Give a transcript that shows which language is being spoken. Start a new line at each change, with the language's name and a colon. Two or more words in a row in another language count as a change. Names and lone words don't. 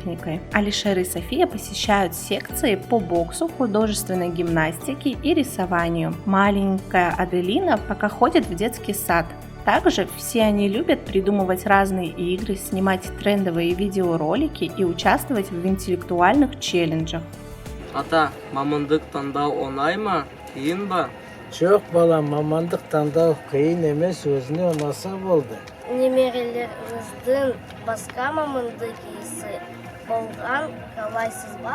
Russian: Алишер и София посещают секции по боксу, художественной гимнастике и рисованию. Маленькая Аделина пока ходит в детский сад. Также все они любят придумывать разные игры, снимать трендовые видеоролики и участвовать в интеллектуальных челленджах.
Kazakh: Ата, мамандык таңдау оңай ма, қиын ба? Жоқ балам, мамандық таңдау қиын емес, өзіне ұнаса болды. Немерелеріңіздің басқа мамандық иесі болған қалайсыз ба?